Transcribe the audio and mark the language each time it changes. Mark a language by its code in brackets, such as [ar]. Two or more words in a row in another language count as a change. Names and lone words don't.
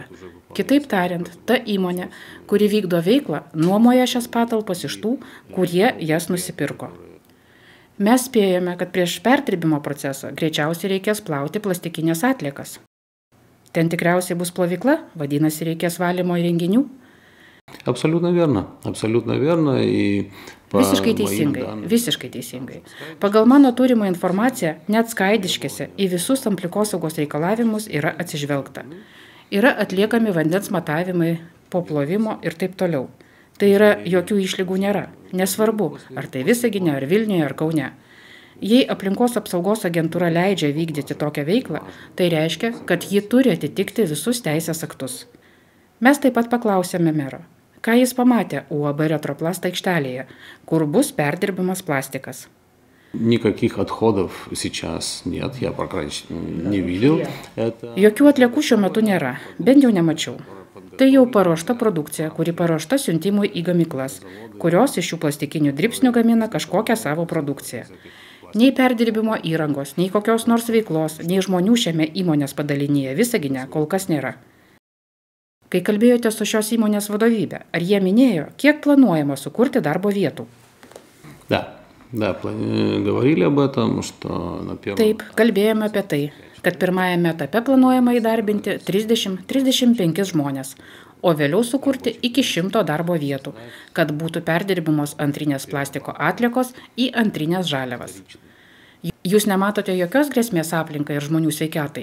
[lt] Kitaip tariant, ta įmonė, kuri vykdo veiklą, nuomoja šias patalpas iš tų, kurie jas nusipirko. Mes spėjome, kad prieš perdirbimo procesą greičiausiai reikės plauti plastikinės atliekas. Ten tikriausiai bus plovykla, vadinasi reikės valymo įrenginių? [ru] Абсолютно верно. [lt] Visiškai teisingai. Pagal mano turimą informaciją, net Skaidiškėse į visus aplikosaugos reikalavimus yra atsižvelgta. Yra atliekami vandens matavimai po plovimo ir taip toliau. Tai yra, jokių išlygų nėra. Nesvarbu, ar tai Visagine, ar Vilniuje, ar Kaune. Jei aplinkos apsaugos agentūra leidžia vykdyti tokią veiklą, tai reiškia, kad ji turi atitikti visus teisės aktus. Mes taip pat paklausėme mero, ką jis pamatė UAB Retroplast aikštelėje, kur bus perdirbimas plastikas. [ru] Никаких отходов сейчас нет, я, по крайней мере, не видел. [lt] Jokių atliekų šiuo metu nėra, bent jau nemačiau. Tai jau paruošta produkcija, kuri paruošta siuntimui į gamyklas, kurios iš šių plastikinių dribsnių gamina kažkokią savo produkciją. Nei perdirbimo įrangos, nei kokios nors veiklos, nei žmonių šiame įmonės padalinyje Visagine kol kas nėra. Kai kalbėjote su šios įmonės vadovybė, ar jie minėjo, kiek planuojama sukurti darbo vietų? [ru] Да, говорили об этом, что на первом... [lt] Taip, kalbėjome apie tai, kad pirmajame etape planuojama įdarbinti 30-35 žmonės, o vėliau sukurti iki 100 darbo vietų, kad būtų perdirbimos antrinės plastiko atliekos į antrinės žaliavas. Jūs nematote jokios grėsmės aplinkai ir žmonių sveikatai?